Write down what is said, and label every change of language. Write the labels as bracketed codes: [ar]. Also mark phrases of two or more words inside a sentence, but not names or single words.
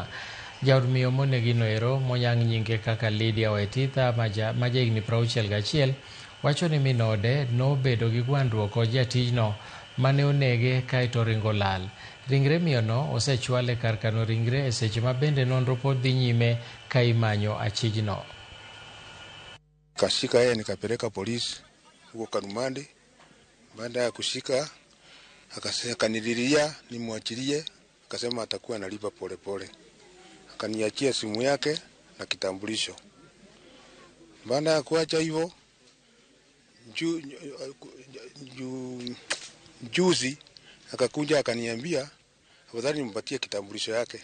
[luo] Jaod miyo monegi noero moyang' nyinge kaka Lydia Waititha ma jahigni 61 wacho ni min ode nobedo gi gwandruok kod jatijno mane onege kaeto ringo lal. Ringre miyono osechwal e kar kano ringre e seche ma bende nonro pod dhi nyime ka imanyo achijno. [sw] Kashika yeye nikapeleka polisi huko Karumande. Baada ya kushika akanililia nimwachilie, akasema atakuwa analipa polepole. Akaniachia simu yake na kitambulisho. Baada ya kuacha hivyo juzi akakuja akaniambia afadhali nimpatie kitambulisho yake.